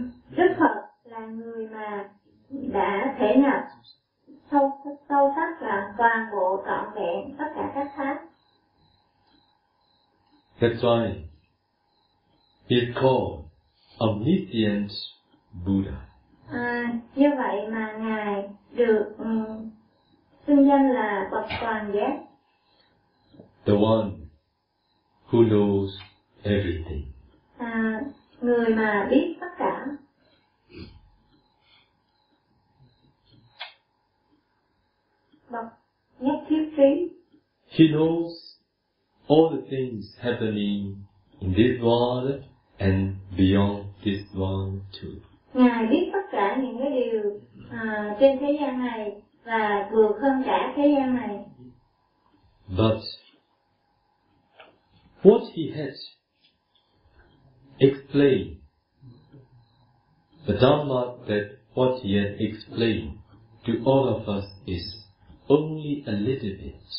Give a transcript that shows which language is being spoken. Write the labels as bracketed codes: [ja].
[vi] Đức Phật là người mà đã thể nhập sâu sắc là toàn bộ trọn vẹn tất cả các pháp. [en] That's why he's called omniscient Buddha. [vi] Như vậy mà ngài được xưng danh là bậc toàn giác. [en] The one who knows everything. [vi] Người mà biết tất cả. Bậc nhất thiết trí. [en] He knows all the things happening in this world and beyond this one too. [vi] Ngài biết tất cả những cái điều trên thế gian này và vượt hơn cả thế gian này. [en] But what he has explained, the Dhamma that what he has explained to all of us is only a little bit.